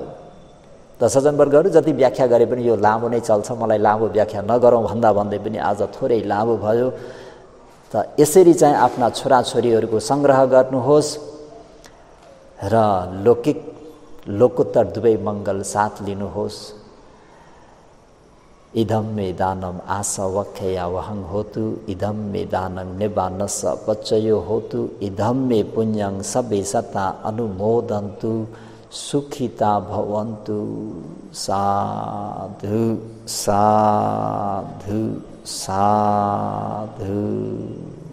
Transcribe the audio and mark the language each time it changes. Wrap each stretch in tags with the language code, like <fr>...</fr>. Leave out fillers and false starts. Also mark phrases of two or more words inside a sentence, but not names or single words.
<ne>त सज्जनवर्गहरू जति व्याख्या गरे पनि यो लामो नै चल्छ, मलाई लामो व्याख्या नगरौँ भन्दा भन्दै पनि आज थोरै लामो भयो। त यसरी चाहिँ आफ्ना छोराछोरीहरूको सङ्ग्रह गर्नुहोस् र लोकोत्तर दुवै मङ्गल साथ लिनुहोस्।</ne> <pi>इदं मे दानम् आसवक्षया वहं होतु इदं मे दानं निबानस पच्चयो होतु इदं मे पुण्यं सबे सता अनुमोदन्तु सुखिता भवन्तु। साधु साधु साधु।</pi>